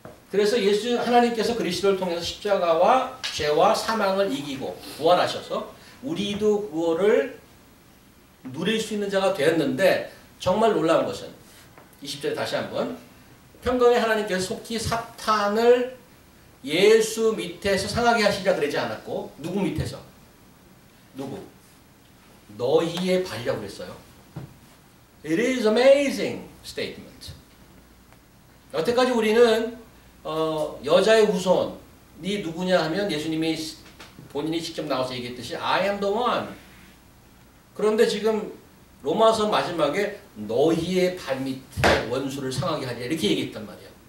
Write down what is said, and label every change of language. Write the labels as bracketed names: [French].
[Korean] 그래서 하나님께서 그리스도를 통해서 십자가와 죄와 사망을 이기고 부활하셔서 우리도 그거를 누릴 수 있는 자가 되었는데 정말 놀라운 것은 20절에 다시 한번 평강의 하나님께서 속히 사탄을 예수 밑에서 상하게 하시자 그러지 않았고 누구 밑에서? 누구? 너희의 발이라고 그랬어요. [English] It is amazing statement. [Korean] 여태까지 우리는 여자의 후손이 누구냐 하면 예수님이 본인이 직접 나와서 얘기했듯이 [English] I am the one. [Korean] 그런데 지금 로마서 마지막에 너희의 발밑에 원수를 상하게 하리라 이렇게 얘기했단 말이에요.